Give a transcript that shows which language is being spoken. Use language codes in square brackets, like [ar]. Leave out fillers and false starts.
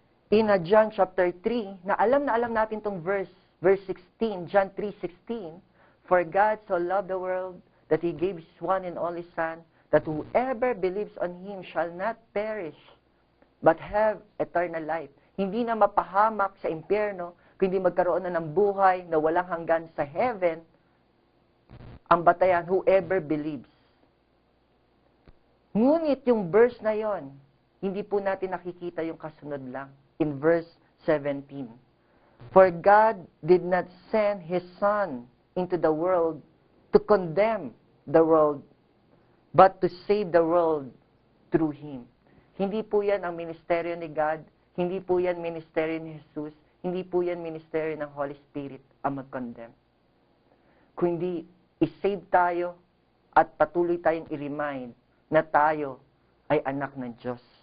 [en] In John chapter 3, [tl] na alam natin tong [en] verse 16, John 3:16, for God so loved the world that He gave His one and only Son, that whoever believes on Him shall not perish, but have eternal life. [tl] Hindi na mapahamak sa impyerno, kundi magkaroon na ng buhay na walang hanggan sa heaven, ang batayan, [en] whoever believes. [tl] Ngunit yung verse na yon, hindi po natin nakikita yung kasunod lang. [en] In verse 17, for God did not send His Son into the world to condemn the world, but to save the world through Him. [tl] Hindi po yan ang ministeryo ni God, hindi po yan ministeryo ni Jesus, hindi po yan ministeryo ng Holy Spirit ang mag-condemn. Kundi, i-save tayo at patuloy tayong i-remind na tayo ay anak ng Diyos.